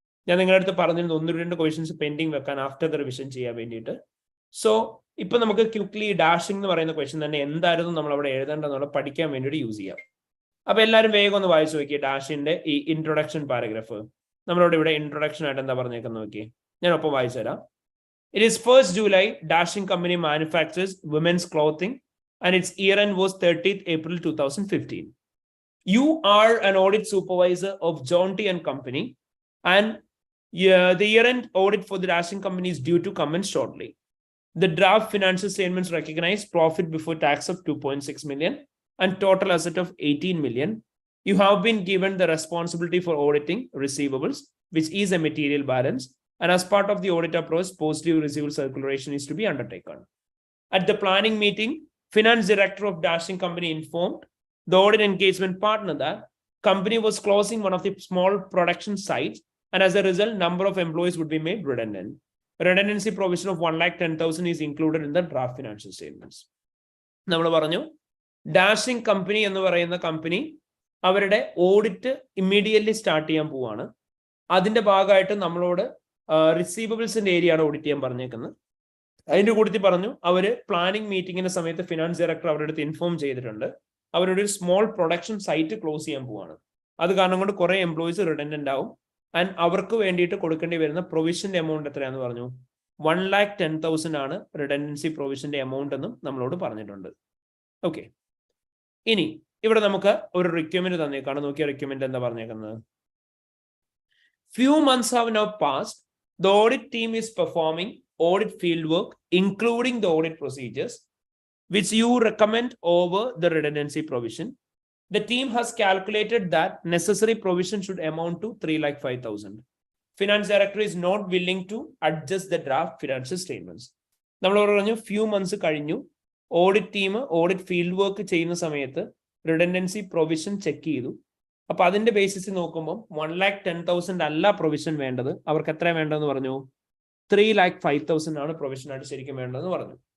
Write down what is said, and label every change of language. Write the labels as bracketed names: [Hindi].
[Malayalam] ഞാൻ നിങ്ങളുടെ അടുത്ത് പറഞ്ഞിരുന്നു 1-2 ക്വസ്റ്റ്യൻസ് പെൻഡിങ് വെക്കാൻ [English] after the revision [Malayalam] ചെയ്യാൻ വേണ്ടിയിട്ട്. സോ ഇപ്പൊ നമുക്ക് ക്വിക്ലി ഡാഷിംഗ് എന്ന് പറയുന്ന ക്വസ്റ്റ്യൻ തന്നെ എന്തായിരുന്നു നമ്മൾ അവിടെ എഴുതേണ്ടതെന്നുള്ള പഠിക്കാൻ വേണ്ടിയിട്ട് യൂസ് ചെയ്യാം. അപ്പൊ എല്ലാവരും വേഗം ഒന്ന് വായിച്ചു നോക്കിയേ ഡാഷിന്റെ ഈ ഇൻട്രൊഡക്ഷൻ പാരഗ്രാഫ്. നമ്മളോട് ഇവിടെ ഇൻട്രൊഡക്ഷൻ ആയിട്ട് എന്താ പറഞ്ഞേക്കുന്നത് നോക്കി, ഞാൻ ഒപ്പം വായിച്ചു തരാം. [English] It is 1st July, Dashing Company manufactures women's clothing and its year end was 30th April 2015. You are an audit supervisor of John T and Company, and the year end audit for the Dashing Company is due to commence shortly. The draft financial statements recognize profit before tax of 2.6 million and total asset of 18 million. You have been given the responsibility for auditing receivables, which is a material balance. And as part of the audit approach, positive receivable circulation is to be undertaken. At the planning meeting, finance director of Dashing Company informed the audit engagement partner that company was closing one of the small production sites, and as a result, number of employees would be made redundant. Redundancy provision of 1,10,000 is included in the draft financial statements. [Malayalam] നമ്മൾ പറഞ്ഞു dashing company എന്ന് പറയുന്ന company അവരുടെ audit immediately start ചെയ്യാൻ പോവാണ്. അതിന്റെ ഭാഗമായിട്ട് നമ്മളോട് റിസീവബിൾസിന്റെ ഏരിയയാണ് ഓഡിറ്റ് ചെയ്യാൻ പറഞ്ഞേക്കുന്നത്. അതിന്റെ കൂട്ടത്തിൽ പറഞ്ഞു അവര് പ്ലാനിങ് മീറ്റിംഗിന്റെ സമയത്ത് ഫിനാൻസ് ഡയറക്ടർ അവരുടെ അടുത്ത് ഇൻഫോം ചെയ്തിട്ടുണ്ട് അവരുടെ ഒരു സ്മോൾ പ്രൊഡക്ഷൻ സൈറ്റ് ക്ലോസ് ചെയ്യാൻ പോവാണ്. അത് കാരണം കൊണ്ട് കുറെ എംപ്ലോയീസ് റിഡൻഡന്റ് ആവും. ആൻഡ് അവർക്ക് വേണ്ടിയിട്ട് കൊടുക്കേണ്ടി വരുന്ന പ്രൊവിഷന്റെ എമൗണ്ട് എത്രയാന്ന് പറഞ്ഞു? 1,10,000 ആണ് റിഡൻഡൻസി പ്രൊവിഷന്റെ എമൗണ്ട് എന്നും നമ്മളോട് പറഞ്ഞിട്ടുണ്ട്. ഓക്കെ, ഇനി ഇവിടെ നമുക്ക് ഒരു റിക്വയർമെന്റ് തന്നേക്കാണ്. നോക്കിയ റിക്വയർമെന്റ് എന്താ പറഞ്ഞേക്കുന്നത്? [English] Few months have now passed. The audit team is performing audit field work, including the audit procedures, which you recommend over the redundancy provision. The team has calculated that necessary provision should amount to 3,05,000. Finance director is not willing to adjust the draft financial statements. [Malayalam] നമ്മൾ പറഞ്ഞു few months കഴിഞ്ഞു, audit team audit field work ചെയ്യുന്ന സമയത്ത് redundancy provision check ചെയ്തു. അപ്പൊ അതിന്റെ ബേസിസിൽ നോക്കുമ്പോൾ 1,10,000 അല്ല പ്രൊവിഷൻ വേണ്ടത്. അവർക്ക് എത്ര വേണ്ടതെന്ന് പറഞ്ഞു? 3,05,000 ആണ് പ്രൊവിഷൻ ആയിട്ട് ശരിക്കും വേണ്ടതെന്ന് പറഞ്ഞു.